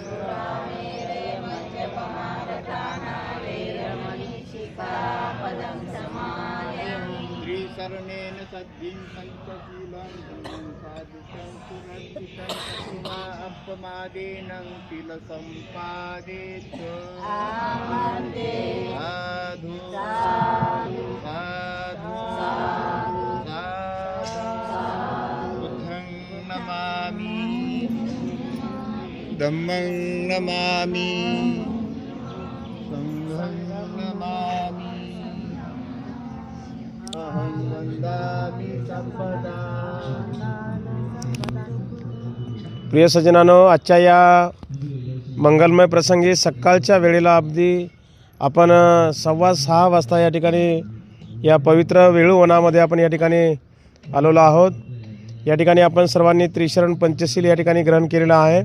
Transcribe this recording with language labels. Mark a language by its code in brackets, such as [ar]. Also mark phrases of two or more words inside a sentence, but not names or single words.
[pi] त्रिशरणेन सद्धिं पञ्चशीलं धर्मं साधुकं सुरक्षितं तस्मा अपमादेन तिलसम्पादे च साधु साधु साधु बुद्धं नमामि धम्मं नमामि संघं नमामि अहं वन्दामि सर्वदा. [mr] प्रिय सज्जनांनो, आजच्या या मंगलमय प्रसंगी सकाळच्या वेळेला अगदी आपण 6:15 वाजता या ठिकाणी या पवित्र वेळूवनामध्ये आपण या ठिकाणी आलेलो आहोत. या ठिकाणी आपण सर्वांनी त्रिशरण पंचशील या ठिकाणी ग्रहण केलेलं आहे.